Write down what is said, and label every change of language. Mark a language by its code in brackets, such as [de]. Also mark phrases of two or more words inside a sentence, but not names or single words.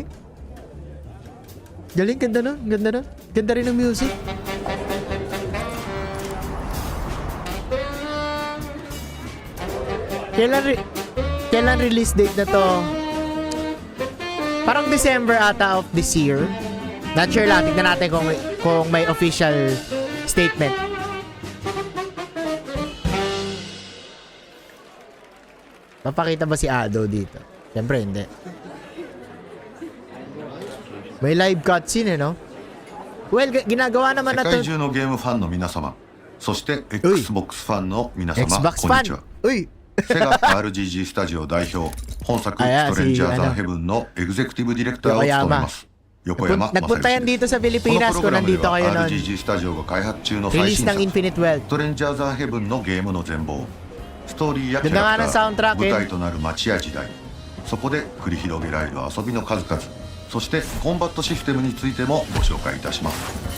[tl] Galing, ganda nun. Ganda nun. Ganda rin ng music. Kailan release date na to? Parang December ata [en] of this year. Not sure [tl] lang. Tignan natin kung may [en] official statement. [tl] Papakita ba si Ado dito? Siyempre hindi. May [en] live cutscene, [tl] eh, no? Well, ginagawa naman na [ja] 世界 [tl] to. [ja] 中のゲームファンの皆様、そして Xbox ファンの皆様、 Xbox こんにち fan. は。 [tl] Uy! [ja] セガ RGG スタジオ代表、本作あやストレンジャー [tl] si [ja] ザーヘブンのエグゼクティブディレクターを務めます。横山 [tl] Nagpunta yan [ja] 正義 [tl] dito sa [ja] この [tl] Pilipinas [ja] プロ [tl] kung [ja] グラムで [tl] nandito [ja] は [tl] kayo nun. [ja] RGG スタジオが開発中の [tl] Release [ja] 最新 [tl] ng [ja] 作 [tl] Infinite Wealth. [ja] ストレンジャーザーヘブンのゲームの全貌、ストーリーやキャ [tl] Ganda nga [ja] ラ [tl] ng [ja] クター、 [tl] soundtrack, [ja] 舞台となる街や時代、そこで繰り広げられる遊びの数々、そしてコンバットシステムについてもご紹介いたします。